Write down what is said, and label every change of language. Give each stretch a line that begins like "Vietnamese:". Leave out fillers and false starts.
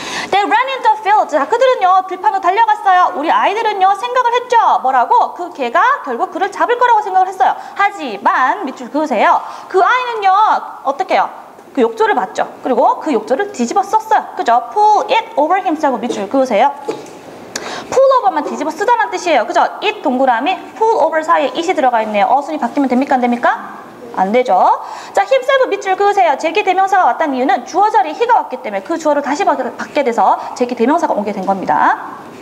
English: They ran into a field.
Korean: 자, 그들은요, 들판으로 달려갔어요. 우리 아이들은요, 생각을 했죠. 뭐라고? 그 개가 결국 그를 잡을 거라고 생각을 했어요. 하지만 밑줄 그으세요. 그 아이는요, 어떻게 해요? 그 욕조를 봤죠. 그리고 그 욕조를 뒤집어 썼어요. 그죠?
English: pull it over himself
Korean: 밑줄 그으세요. pull over만 뒤집어 쓰다는 뜻이에요. 그죠? it 동그라미 pull over 사이에 it이 들어가 있네요. 어순이 바뀌면 됩니까? 안 됩니까? 안 되죠. 자, himself 밑줄 그으세요. 제기 대명사가 왔다는 이유는 주어 자리에 he가 왔기 때문에 그 주어를 다시 받게 돼서 제기 대명사가 오게 된 겁니다.